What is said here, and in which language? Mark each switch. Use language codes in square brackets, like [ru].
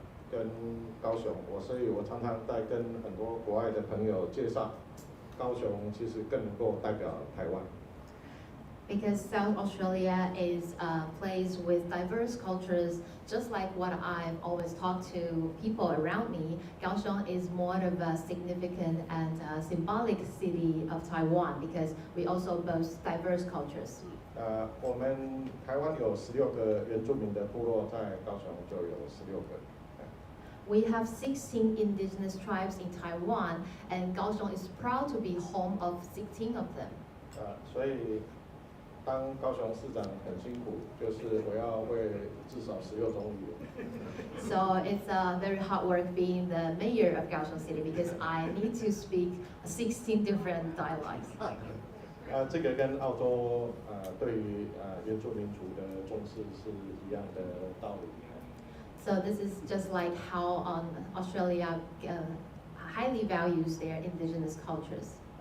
[zh] 跟高雄，所以我常常在跟很多国外的朋友介绍，高雄其实更能够代表台湾。 [en] Because South Australia is a place with diverse cultures, just like what I've always talked to people around me, Kaohsiung is more of a significant and symbolic city of Taiwan because we also boast diverse cultures. [zh] 我们台湾有16个原住民的部落，在高雄就有16个。 [en] We have 16 indigenous tribes in Taiwan, and Kaohsiung is proud to be home of 16 of them. [zh] 所以当高雄市长很辛苦，就是我要会至少16种语言。 [en] So it's very hard work being the mayor of Kaohsiung City because I need to speak 16 different dialects. [zh] 这个跟澳洲对于原住民族的重视是一样的道理。 [en] So this is just like how Australia highly values their indigenous cultures.